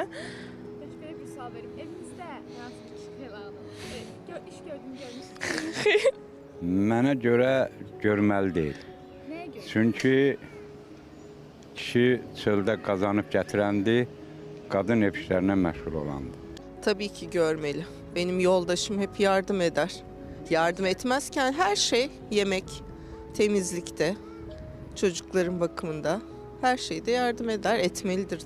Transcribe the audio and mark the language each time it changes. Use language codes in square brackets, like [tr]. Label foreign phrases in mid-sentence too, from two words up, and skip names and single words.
[az] Belə bir sual verim. Evinizdə hansı bir kişi xeylağı? İş görmüş. Mənə görə görməli deyil. Nəyə görə? Çünki kişi çöldə qazanıb gətirəndi, qadın ev işlərinə məşğul olandı. [tr] Tabii ki görmeli. Benim yoldaşım hep yardım eder. Yardım etmezken her şey, yemek, temizlikte, çocukların bakımında her şeyde yardım eder, etmelidir.